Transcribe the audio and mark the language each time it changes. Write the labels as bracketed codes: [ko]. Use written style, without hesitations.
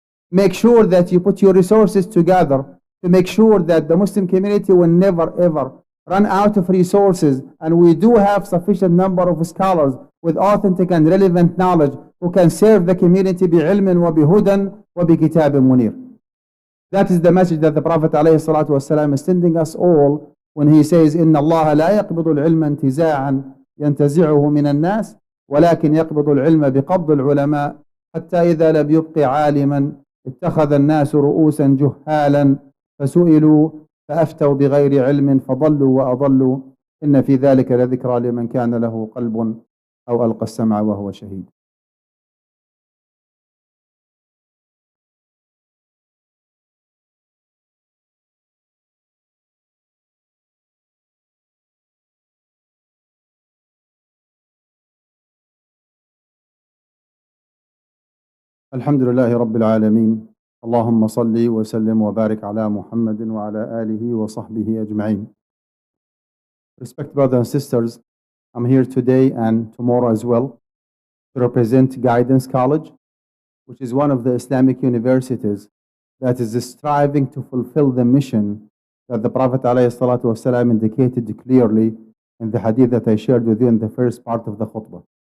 [en] Make sure that you put your resources together to make sure that the Muslim community will never ever run out of resources, and we do have sufficient number of scholars with authentic and relevant knowledge who can serve the community [ar] بعلم وبهدى وبكتاب منير. [en] That is the message that the Prophet ﷺ is sending us all when he says [ar] إن الله لا يقبض العلم انتزاعا ينتزعه من الناس ولكن يقبض العلم بقبض العلماء حتى إذا لم يبق عالما اتخذ الناس رؤوسا جهالا فسئلوا فأفتوا بغير علم فضلوا وأضلوا إن في ذلك لذكرى لمن كان له قلب أو ألقى السمع وهو شهيد. الحمد لله رب العالمين اللهم صل وسلم وبارك على محمد وعلى آله وصحبه أجمعين. [en] Respected brothers and sisters, I'm here today and tomorrow as well to represent Guidance College, which is one of the Islamic universities that is striving to fulfill the mission that the Prophet ﷺ indicated clearly in the hadith that I shared with you in the first part of the khutbah.